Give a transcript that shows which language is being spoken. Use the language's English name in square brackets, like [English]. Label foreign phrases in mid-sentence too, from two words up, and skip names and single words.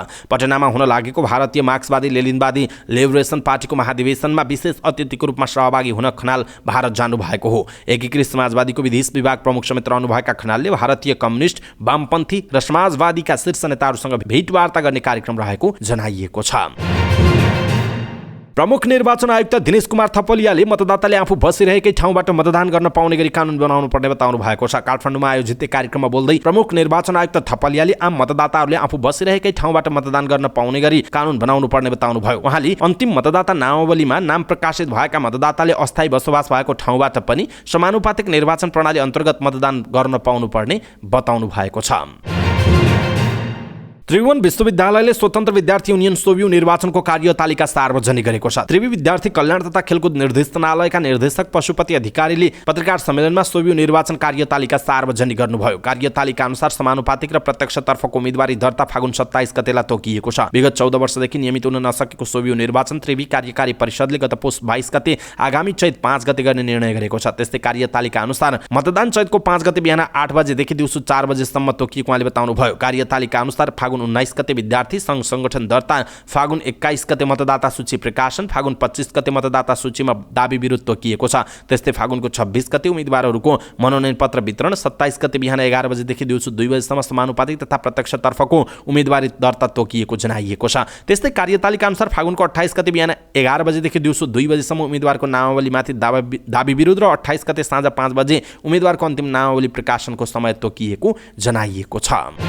[Nepali] पटनामा हुन लागेको भारतीय मार्क्सवादी लेनिनवादी लिबरेसन पार्टीको महाधिवेशनमा विशेष अतिथिको रूपमा सहभागी हुन खनाल भारत जानु भएको हो। एकीकृत समाजवादीको विदेश विभाग प्रमुख समेत रहनुभएका खनालले भारतीय कम्युनिस्ट, वामपन्थी र समाजवादीका शीर्ष नेताहरूसँग भेटवार्ता गर्ने कार्यक्रम रहेको जनाइएको छ। प्रमुख निर्वाचन आयुक्त दिनेश कुमार थपलियाले मतदाताले आफू बसिरहेकै ठाउँबाट मतदान गर्न पाउने गरी कानुन बनाउनु पर्ने बताउनु भएको छ। काठमाडौँमा आयोजित कार्यक्रममा बोल्दै प्रमुख निर्वाचन आयुक्त थपलियाले आम मतदाताहरूले आफू बसिरहेकै ठाउँबाट मतदान गर्न पाउने गरी कानुन बनाउनु पर्ने बताउनु भयो। उहाँले अन्तिम मतदाता नामावलीमा नाम प्रकाशित भएका मतदाताले अस्थायी बसोबास भएको ठाउँबाट पनि समानुपातिक निर्वाचन प्रणाली अन्तर्गत मतदान गर्न पाउनु पर्ने बताउनु भएको छ। त्रिभुवन विश्वविद्यालयले स्वतन्त्र विद्यार्थी युनियन सोभियु निर्वाचनको कार्यतालिका सार्वजनिक गरेको छ। त्रिवी विद्यार्थी कल्याण तथा खेलकुद निर्देशनालयका निर्देशक पशुपति अधिकारीले पत्रकार सम्मेलनमा सोभियु निर्वाचन कार्यतालिका सार्वजनिक गर्नुभयो। कार्यतालिका अनुसार समानुपातिक र प्रत्यक्षतर्फको उम्मेदवारी दर्ता फागुन 27 गतेलाई तोकिएको छ। विगत 14 वर्षदेखि नियमित हुन नसकेको सोभियु निर्वाचन त्रिवी कार्यकारी परिषदले गत पुस 22 गते आगामी चैत 5 गते गर्ने निर्णय गरेको छ। त्यस्तै कार्यतालिका अनुसार मतदान चैतको 5 गते बिहान 8 बजेदेखि दिउँसो 4 बजेसम्म तोकिएको उहाँले बताउनुभयो। कार्यतालिका अनुसार फागुन 19 गते विद्यार्थी संघ संगठन दर्ता, फागुन 21 गते मतदाता सूची प्रकाशन, फागुन 25 गते मतदाता सूचीमा दाबी विरुद्ध तोकिएको छ। त्यस्तै फागुनको 26 गते उम्मेदवारहरूको मनोनयन पत्र वितरण, 27 गते बिहान 11 बजेदेखि दिउँसो 2 बजेसम्म समानुपातिक तथा प्रत्यक्षतर्फको उम्मेदवारी दर्ता तोकिएको जनाइएको छ। त्यस्तै कार्यतालिका अनुसार फागुनको 28 गते बिहान 11 बजेदेखि दिउँसो 2 बजेसम्म उम्मेदवारको नामावलीमाथि दाबी विरुद्ध र 28 गते साँझ 5 बजे उम्मेदवारको अन्तिम नामावली प्रकाशनको समय तोकिएको जनाइएको छ।